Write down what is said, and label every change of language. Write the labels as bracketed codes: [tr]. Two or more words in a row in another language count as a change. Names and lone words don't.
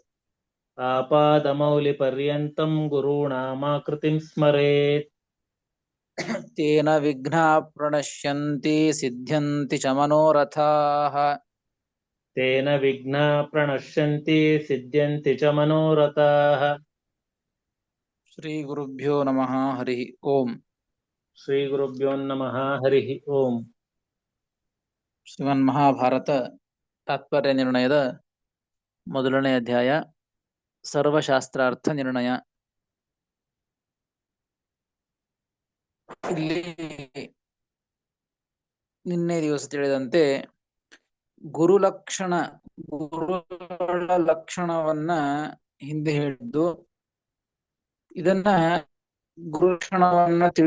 [sa] ಆಪಾದಮೌಲಿಪರ್ಯಂತಂ ಗುರುಣಾಮಾಕೃತಿಂ ಸ್ಮರೇತ್ ತೇನ ವಿಘ್ನಾ ಪ್ರಣಶ್ಯಂತಿ ಸಿದ್ಧ್ಯಂತಿ ಚ ಮನೋರಥಾಃ ತೇನ ವಿಘ್ನಾ ಪ್ರಣಶ್ಯಂತಿ ಸಿದ್ಧ್ಯಂತಿ ಚ ಮನೋರಥಾಃ ಶ್ರೀ ಗುರುಭ್ಯೋ ನಮಃ ಹರಿ ಓಂ. ಶ್ರೀ ಗುರುಭ್ಯೋ ನಮಃ ಹರಿ ಓಂ. [kn] ಶ್ರೀಮನ್ ಮಹಾಭಾರತ ತಾತ್ಪರ್ಯ ನಿರ್ಣಯದ ಮೊದಲನೇ ಅಧ್ಯಾಯ ಸರ್ವಶಾಸ್ತ್ರಾರ್ಥ ನಿರ್ಣಯ. ಇಲ್ಲಿ ನಿನ್ನೆ ದಿವಸ ತಿಳಿದಂತೆ ಗುರುಗಳ ಲಕ್ಷಣವನ್ನ ಹಿಂದೆ ಹೇಳಿದ್ದು, ಇದನ್ನ ಗುರುಲಕ್ಷಣವನ್ನ